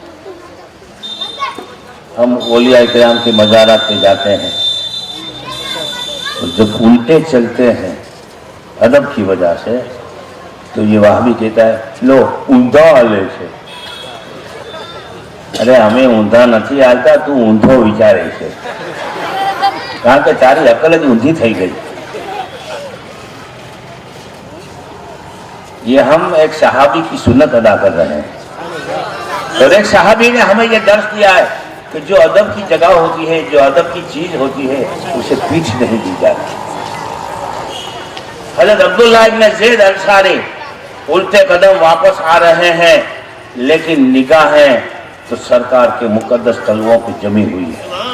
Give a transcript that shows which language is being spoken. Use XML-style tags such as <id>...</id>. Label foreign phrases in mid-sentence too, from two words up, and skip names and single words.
<ur>ہم اولیاء کرام کے مزارات پہ جاتے ہیں اور جب الٹے چلتے ہیں ادب کی وجہ سے تو یہ وہابی کہتا ہے لو اوندا آلے سے، ارے ہمیں اوندا</ur> <gu>નથી આલતા، તું ઊંધો વિચારે છે، કારણ કે તારી અકલ જ ઊંધી થઈ ગઈ۔</gu> <ur>یہ ہم ایک صحابی کی سنت ادا کر رہے ہیں، اور ایک صحابی نے ہمیں یہ درس دیا ہے کہ جو ادب کی جگہ ہوتی ہے، جو ادب کی چیز ہوتی ہے، اسے پیچھ نہیں دی جاتی۔ حضرت عبداللہ ابن زید انصاری الٹے قدم واپس آ رہے ہیں، لیکن نگاہیں تو سرکار کے مقدس تلووں پہ جمی ہوئی ہے۔</ur>